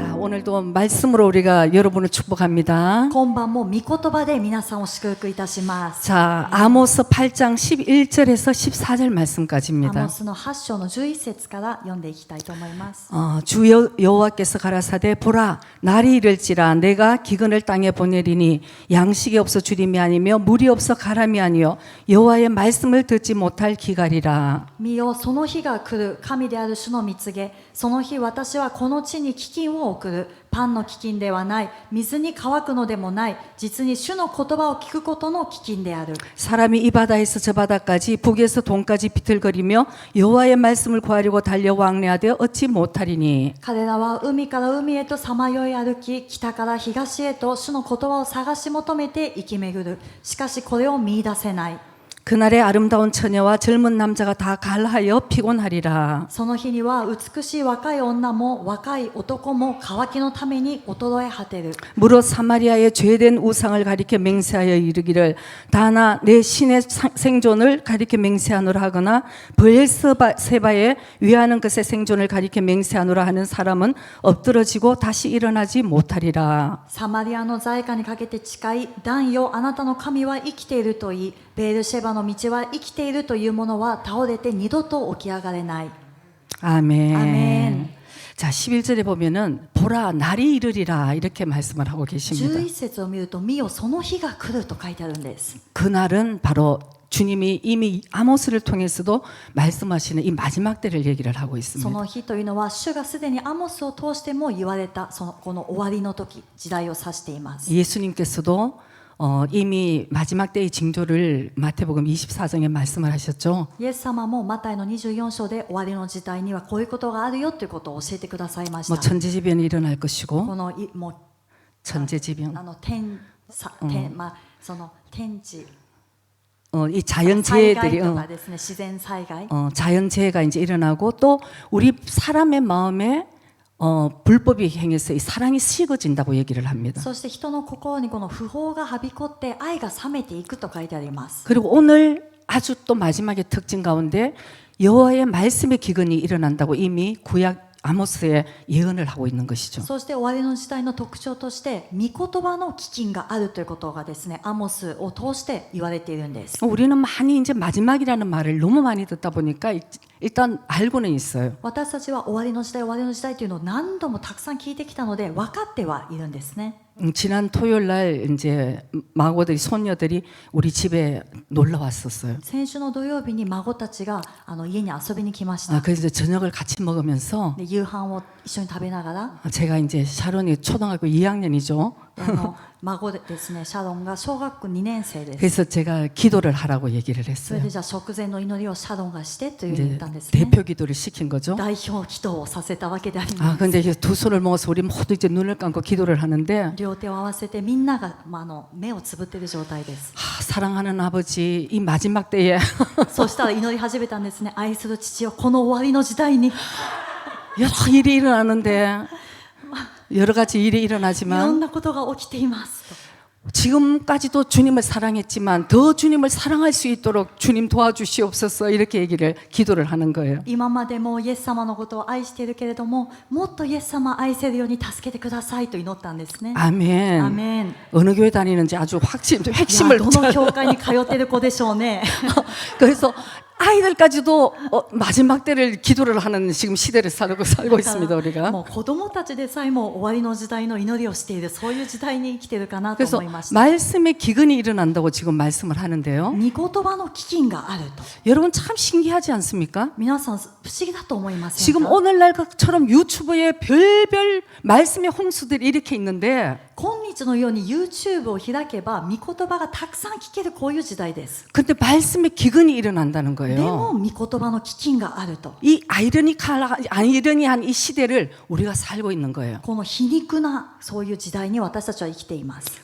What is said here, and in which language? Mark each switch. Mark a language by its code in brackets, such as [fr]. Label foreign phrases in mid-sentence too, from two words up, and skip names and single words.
[ko] 오늘도 말씀으로 우리가 여러분을 축복합니다. [ja] 今晩も御言葉で皆さんを祝福いたします。 [ko] 자, 아모스 8장 11절에서 14절 [ja] ア [ko] 말씀까지입니다. [ja] モスの8章の11節から読んでいきたいと思います。 [ko] 주 여호와께서 가라사대 보라 날이 이를지라 내가 기근을 땅에 보내리니 양식이 없어 주림이 아니며 물이 없어 가람이 아니요 여호와의 말씀을 듣지 못할 기갈이라. [ja] 見よ、その日が来る。神である主の蜜げ。その日私はこの地に飢饉を送る。パンの飢饉ではない。水に乾くのでもない。実に主の言葉を聞くことの飢饉である。 [ko] 사람이 이 바다에서 저 바다까지 북에서 동까지 비틀거리며 여호와의 말씀을 구하려고 달려 왕래하되 얻지 못하리니. [ja] 彼らは海から海へとさまよい歩き、北から東へと主の言葉を探し求めて生き巡る。しかしこれを見出せない。 [ko] 그날에 아름다운 처녀와 젊은 남자가 다 갈하여 피곤하리라. [ja] その日には美しい若い女も若い男も渇きのために衰え果てる。 [ko] 무릇 사마리아의 죄된 우상을 가리켜 맹세하여 이르기를 다나 내 신의 생존을 가리켜 맹세하노라 하거나 브엘세바에 위하는 것의 생존을 가리켜 맹세하노라 하는 사람은 엎드러지고 다시 일어나지 못하리라. [ja] サマリアの在家にかけて誓い、ダンよ、あなたの神は生きていると言い、ベールシェバの道は生きているという者は倒れて二度と起き上がれない。 [ko] 아멘. 아멘. 자, 11절에 보면은 보라 날이 이르리라 이렇게 말씀을 하고 계십니다. [ja] 11 節を見ると、見よ、その日が来ると書いてあるんです。 [ko] 그날은 바로 주님이 이미 아모스를 통해서도 말씀하시는 이 마지막 때를 얘기를 하고 [ja] そ [ko] 있습니다. [ja] の日というのは、主がすでにアモスを通しても言われた、この終わりの時、時代を指しています。 [ko] 예수님께서도 이미 마지막 때의 징조를 마태복음 24장에 말씀을 하셨죠. [ja] イエス様もマタイの24章で終わりの時代にはこういうことがあるよということを教えてくださいまし [ko] 뭐 [ja] た。 [ko] 천재지변이 일어날 것이고 [ja] このもう [ko] 천재지변, [ja] その天地 [ko] 이 [ja] 災害 [ko] 자연재해들이 [ja] とかですね、自然災害、 [ko] 자연재해가 이제 일어나고 또 우리 사람의 마음에 불법이 행해서 이 사랑이 식어진다고 얘기를 합니다. [ja] そして人の心にこの不法がはびこって愛が冷めていくと書いてあります。 [ko] 그리고 오늘 아주 또 마지막의 특징 가운데 여호와의 말씀의 기근이 일어난다고 이미 구약 아모스에 예언을 하고 있는 것이죠. [ja] そして終わりの時代の特徴として御言葉の飢饉があるということがですね、アモスを通して言われているんです。 [ko] 우리는 많이 이제 마지막이라는 말을 너무 많이 듣다 보니까 일단 알고는 있어요. [ja] 私たちは終わりの時代、終わりの時代というのを何度もたくさん聞いてきたので分かってはいるんですね。 [ko] 지난 토요일 날 이제 마고들이 손녀들이 우리 집에 놀러 왔었어요. [ja] 先週の土曜日に孫たちが家に遊びに来ました。 [ko] 그래서 저녁을 같이 먹으면서 [ja] で夕飯を一緒に食べながら、 [ko] 제가 이제 샤론이 초등학교 2학년이죠. [ja] 孫でですね、シャロンが小学校2年生です。 [ko] 그래서 제가 기도를 하라고 얘기를 [ja] それ [ko] 했어요. [ja] でじゃあ食前の祈りをシャロンがしてというふうに [ko] 이제 [ja] 言ったんですね。 [ko] 대표 기도를 시킨 거죠. [ja] 代表祈祷をさせたわけでありま [ko] 아 [ja] す。 [ko] 근데 이제 두 손을 모아서 우리 모두 이제 눈을 감고 기도를 하는데 [ja] 両手を合わせてみんなが、目をつぶっている状態です。 [ko] 사랑하는 아버지 이 마지막 때에 [ja] そしたら祈り始めたんですね。愛する父よ、この終わりの時代に [ko] 여러 일이 일어나는데 여러 가지 일이 [ja] いろん [ko] 일어나지만 [ja] なことが起きていますと。 [ko] 지금까지도 주님을 사랑했지만 더 주님을 사랑할 수 있도록 주님 도와주시옵소서 이렇게 얘기를 기도를 하는 거예요. [ja] 今までもイエス様のことを愛しているけれども、もっとイエス様を愛せるように助けてくださいと祈ったんですね。 [ko] 아멘. [ja] アメン。 [ko] 어느 교회 다니는지 아주 핵심을 [ja] いや、どの教会に通っている子でしょうね。 [ko] 그래서 아이들까지도 마지막 때를 기도를 하는 지금 시대를 살고 있습니다 [ja] も [ko] 우리가. [ja] う子供たちでさえも終わりの時代の祈りをしている、そういう時代に生きているかなと [ko] 그래서 [ja] 思いました。 [ko] 말씀의 기근이 일어난다고 지금 말씀을 하는데요. [ja] 御言葉の飢饉があると。 [ko] 여러분 참 신기하지 않습니까? [ja] 皆さん不思議だと思いません [ko] 지금 [ja] か？ [ko] 오늘날처럼 유튜브에 별별 말씀의 홍수들이 이렇게 있는데 [ja] 今日のように YouTube を開けば御言葉がたくさん聞けるこういう時代です。 [ko] 근데 말씀의 기근이 일어난다는 [ja] でも [ko] 거예요. [ja] 御言葉の飢饉があると。 [ko] 이 아이러니한 이 시대를 우리가 살고 있는 거예요. [ja] この皮肉なそういう時代に私たちは生きています。